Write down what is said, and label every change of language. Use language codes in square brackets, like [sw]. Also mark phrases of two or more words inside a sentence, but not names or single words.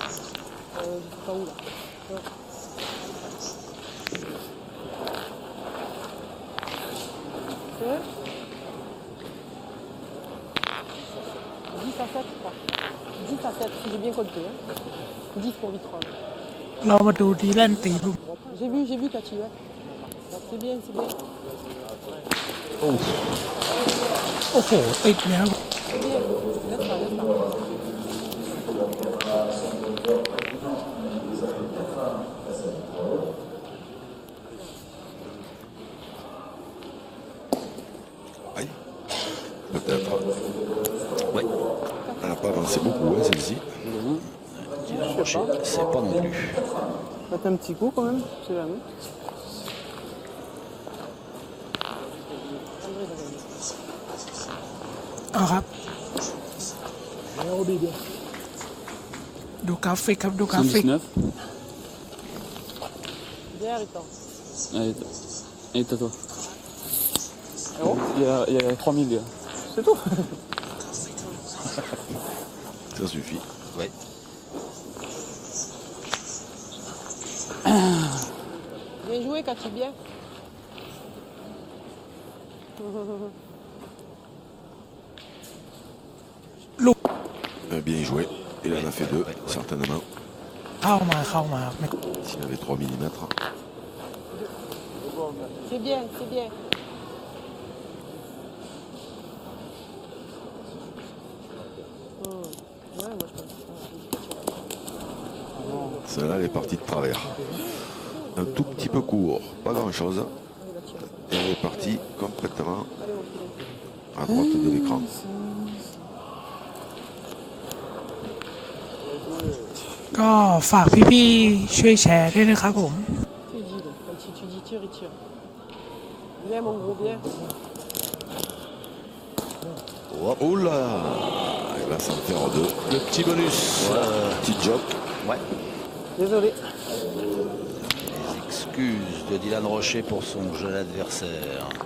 [fr] Je sais pas où là. Ouais. 10 à 7, je crois. 10 à 7, si j'ai bien compté. Hein. 10 pour Vitrol. [th] เรามาดูดีแลนตีลูก [fr] J'ai vu Cathy, ouais. C'est bien, c'est bien. [th] โอ้โห ติดแล้ว [fr] C'est bien. Laisse ça, laisse ça. Aïe. Peut-être. Ouais. Elle n'a pas avancé beaucoup, hein, celle-ci. Dylan Rocher, c'est pas non plus. Faites un petit coup quand même, c'est la même. André, d'ailleurs. [th] เอาครับ ดูกราฟิกครับ ดูกราฟิก [fr] 119. Bien, Rita. Allez, toi. Il y a 3000 gars. C'est tout. Ça suffit. Ouais. Bien joué, Cathy, bien. Bien joué. Il en a fait deux, certainement. [th] เข้ามาไม่ [fr] S'il avait 3 mm. C'est bien, c'est bien. Ouais, moi je pense que Celle-là, elle est partie de travers. Un tout petit peu court, pas grand-chose. Et elle est partie complètement à droite de l'écran. [th] ก็ฝากพี่ๆช่วยแชร์ด้วยนะครับผม [fr] Tu dis, donc, quand tu dis tire, il tire. Bien, mon gros, bien. Oh là! Il va s'en faire deux. Le petit bonus. Petit job. Ouais. Désolé. Les excuses de Dylan Rocher pour son jeune adversaire.